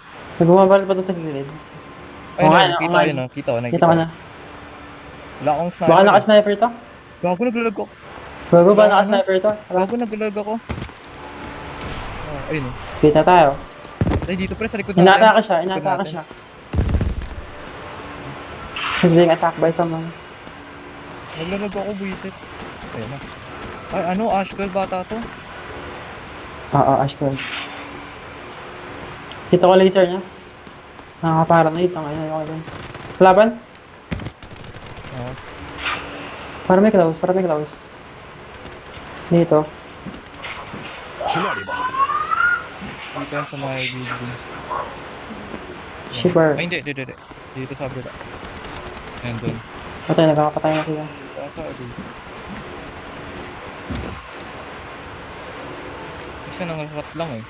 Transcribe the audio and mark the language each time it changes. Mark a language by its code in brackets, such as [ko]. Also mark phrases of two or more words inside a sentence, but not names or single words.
[tl] Nagbumabalat pa doon sa gilid. Ayun, Oo nga, nakikita oo ko yun, nga. nakikita ko. Kita ko na. Wala akong Baka sniper eh. naka-sniper to? Gago, naglalag ako. Bago ba Wala, naka-sniper to? Tara, Gago, naglalag ako. Ayun. kita tayo. Ay, dito pre, sa likod natin. Inatake siya, Likod inatake natin. siya. [en] He's being attacked by someone. [tl] Naglalag ako, buisit. Ayun na. Ay, Ashwell bata to. Oo, Ashton. Kita ko laser niya. Nakaka-paranoid. Ang ayun, ayun, ayun. Laban? Oo. Para may close. Dito. [zh] 去那里吧。 [tl] Dito yan sa mga building. Shipper. Ay, hindi. Dito sa abila. Ayan, doon. Patay, nagkakapatay na sila. Ata, dito. Kasi nangarat lang eh.